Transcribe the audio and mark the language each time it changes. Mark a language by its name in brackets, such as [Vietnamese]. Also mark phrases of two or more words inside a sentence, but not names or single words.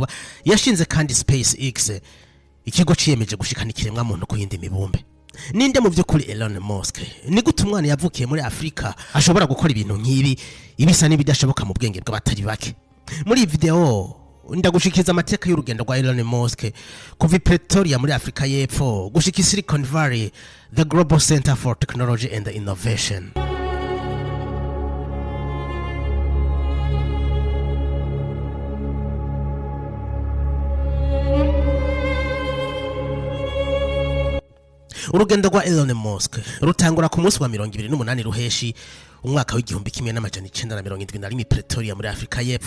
[Rundi] Yashinze kandi SpaceX, ikigo ciyemeje gushikana ikiremwa muntu ku yindi mibumbe. Ninde mu byukuri Elon Musk? Ni gute umwana yavukiye muri Afrika ashobora gukora ibintu nk'ibi ibisa n'ibidashoboka mu bwenge bw'abatari bake? Muri video ndagushikiriza amateka y'urugendo rwa Elon Musk kuva Pretoria muri Afrika y'Epfo gushika Silicon Valley, [English] the Global Center for Technology and Innovation. [Rundi] Urugendo rwa Elon Musk rutangura ku munsi wa 28 ruheshi umwaka w'igihumbi 1971 Pretoria muri Afrika y'Epfo.